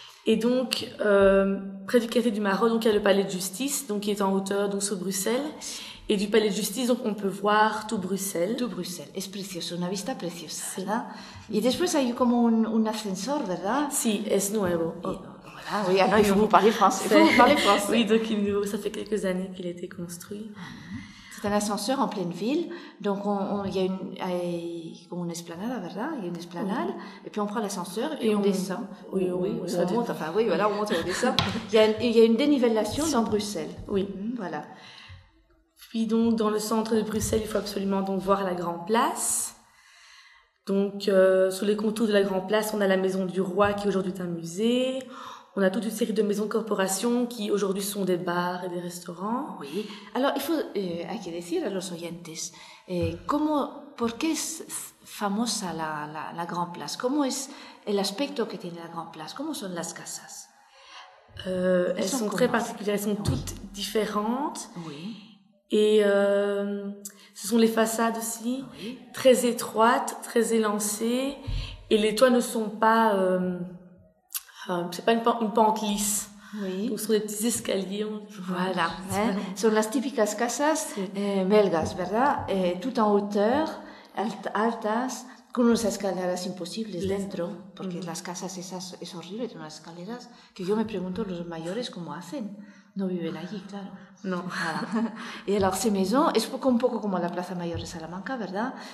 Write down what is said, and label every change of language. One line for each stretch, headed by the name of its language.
French: Et donc, près du quartier du Marolles, donc, il y a le palais de justice, donc, qui est en hauteur, donc, sous Bruxelles. Et du palais de justice, donc, on peut voir tout Bruxelles. Tout Bruxelles.
Spanish: Es precioso, una vista preciosa, sí. ¿Verdad? Y después hay como un ascensor, ¿verdad? Sí, es nuevo. Oh.
French: Ah oui, ah non, il faut vous parler français. Oui, donc ça fait quelques années qu'il a été construit. C'est un ascenseur en pleine ville. Donc il y a une esplanade, ¿verdad? Il y a une esplanade. Oui. Et puis on prend l'ascenseur et puis on descend. On monte et on descend. Il y a une dénivellation dans Bruxelles. Oui. Voilà. Puis donc dans le centre de Bruxelles, il faut absolument donc voir la Grand Place. Donc sous les contours de la Grand Place, on a la Maison du Roi qui aujourd'hui est un musée. On a toute une série de maisons de corporation qui aujourd'hui sont des bars et des restaurants. Oui. Alors, il faut
Spanish: aquí decir a los oyentes, ¿cómo, por qué es famosa la Grand Place? ¿Cómo es el aspecto que tiene la Grand Place? ¿Cómo son las casas?
French: Elles sont très particulières, elles sont toutes différentes. Oui. Et ce sont les façades aussi, très étroites, très élancées, et les toits ne sont pas... c'est pas une pente lisse. Oui. Donc, ce sont des petits escaliers. Voilà. Ce sont les typiques
Spanish: casas belgas, ¿verdad?
French: Tout en hauteur,
Spanish: altas, con unas escaleras imposibles dentro. Porque las casas esas es horrible, tienen unas escaleras que yo me pregunto los mayores cómo hacen. No viven allí, claro. No. Y
French: alors, ces maisons,
Spanish: es un poco como la Plaza Mayor de Salamanca, ¿verdad?